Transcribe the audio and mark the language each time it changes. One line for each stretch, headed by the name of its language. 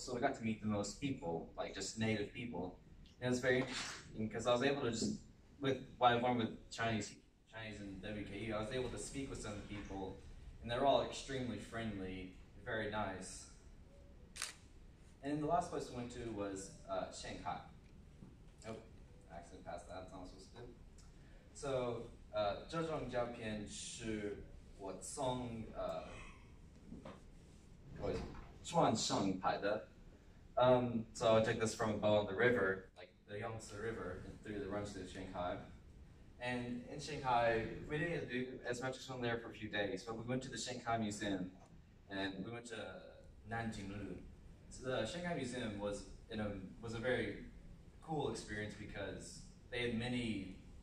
English: So we got to meet the most people, just native people. And it was very interesting because I was able to while I learned with Chinese and WKU, I was able to speak with some of the people, and they're all extremely friendly, very nice. And then the last place we went to was Shanghai. Oh, I accidentally passed that. That's not what I was supposed to do.
Chinese: So, 这张照片是我从船上拍的.
English: So I took this from a boat on the river, the Yangtze River, that runs through Shanghai. And in Shanghai, we didn't do as much as we were there for a few days, but we went to the Shanghai Museum, and we went to Nanjing. So the Shanghai Museum was a very cool experience because they had many